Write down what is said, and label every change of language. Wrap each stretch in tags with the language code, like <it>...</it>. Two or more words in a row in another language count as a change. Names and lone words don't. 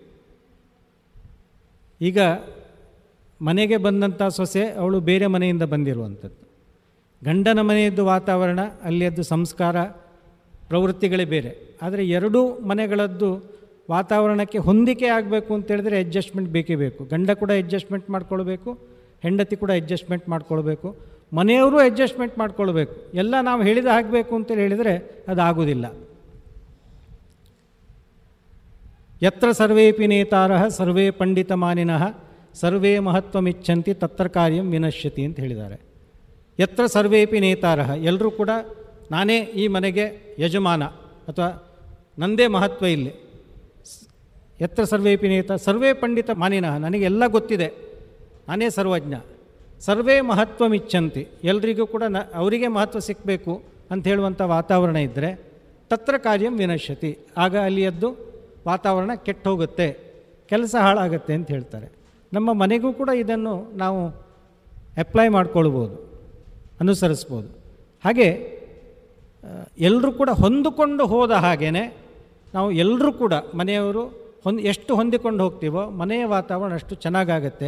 <kn>ಈಗ ಮನೆಗೆ ಬಂದಂಥ ಸೊಸೆ ಅವಳು ಬೇರೆ ಮನೆಯಿಂದ ಬಂದಿರುವಂಥದ್ದು, ಗಂಡನ ಮನೆಯದ್ದು ವಾತಾವರಣ, ಅಲ್ಲಿಯದ್ದು ಸಂಸ್ಕಾರ ಪ್ರವೃತ್ತಿಗಳೇ ಬೇರೆ. ಆದರೆ ಎರಡೂ ಮನೆಗಳದ್ದು ವಾತಾವರಣಕ್ಕೆ ಹೊಂದಿಕೆ ಆಗಬೇಕು ಅಂತೇಳಿದ್ರೆ ಅಡ್ಜಸ್ಟ್ಮೆಂಟ್ ಬೇಕೇ ಬೇಕು. ಗಂಡ ಕೂಡ ಅಡ್ಜಸ್ಟ್ಮೆಂಟ್ ಮಾಡ್ಕೊಳ್ಬೇಕು, ಹೆಂಡತಿ ಕೂಡ ಅಡ್ಜಸ್ಟ್ಮೆಂಟ್ ಮಾಡ್ಕೊಳ್ಬೇಕು, ಮನೆಯವರು ಅಡ್ಜಸ್ಟ್ಮೆಂಟ್ ಮಾಡ್ಕೊಳ್ಬೇಕು. ಎಲ್ಲ ನಾವು ಹೇಳಿದ ಆಗಬೇಕು ಅಂತೇಳಿ ಹೇಳಿದರೆ ಅದಾಗೋದಿಲ್ಲ.</kn> <sa>ಯತ್ರ ಸರ್ವೇಪಿ ನೇತಾರಃ ಸರ್ವೇ ಪಂಡಿತಮಾನಿನಃ ಸರ್ವೇ ಮಹತ್ವಮಿಚ್ಛಂತಿ ತತ್ರ ಕಾರ್ಯಂ ವಿನಶ್ಯತಿ</sa> <kn>ಅಂತ ಹೇಳಿದ್ದಾರೆ.</kn> <sa>ಯತ್ರ ಸರ್ವೇಪಿ ನೇತಾರಃ,</sa> <kn>ಎಲ್ಲರೂ ಕೂಡ ನಾನೇ ಈ ಮನೆಗೆ ಯಜಮಾನ ಅಥವಾ ನಂದೇ ಮಹತ್ವ ಇಲ್ಲಿ.</kn> <sa>ಯತ್ರ ಸರ್ವೇಪಿ ನೇತ ಸರ್ವೇ ಪಂಡಿತ ಮಾನಿನಃ,</sa> <kn>ನನಗೆಲ್ಲ ಗೊತ್ತಿದೆ, ನಾನೇ ಸರ್ವಜ್ಞ.</kn> <sa>ಸರ್ವೇ ಮಹತ್ವಮಿಚ್ಛಂತಿ,</sa> <kn>ಎಲ್ರಿಗೂ ಕೂಡ ಅವರಿಗೆ ಮಹತ್ವ ಸಿಕ್ಕಬೇಕು ಅಂತ ಹೇಳುವಂಥ ವಾತಾವರಣ ಇದ್ದರೆ</kn> <sa>ತತ್ರ ಕಾರ್ಯಂ ವಿನಶ್ಯತಿ,</sa> <kn>ಆಗ ಅಲ್ಲಿಯದ್ದು ವಾತಾವರಣ ಕೆಟ್ಟು ಹೋಗುತ್ತೆ, ಕೆಲಸ ಹಾಳಾಗುತ್ತೆ ಅಂತ ಹೇಳ್ತಾರೆ. ನಮ್ಮ ಮನೆಗೂ ಕೂಡ ಇದನ್ನು ನಾವು ಅಪ್ಲೈ ಮಾಡ್ಕೊಳ್ಬೋದು, ಅನುಸರಿಸ್ಬೋದು. ಹಾಗೆ ಎಲ್ಲರೂ ಕೂಡ ಹೊಂದಿಕೊಂಡು ಹೋದ ಹಾಗೇ ನಾವು ಎಲ್ಲರೂ ಕೂಡ ಮನೆಯವರು ಎಷ್ಟು ಹೊಂದಿಕೊಂಡು ಹೋಗ್ತೀವೋ ಮನೆಯ ವಾತಾವರಣ ಅಷ್ಟು ಚೆನ್ನಾಗಾಗತ್ತೆ.</kn>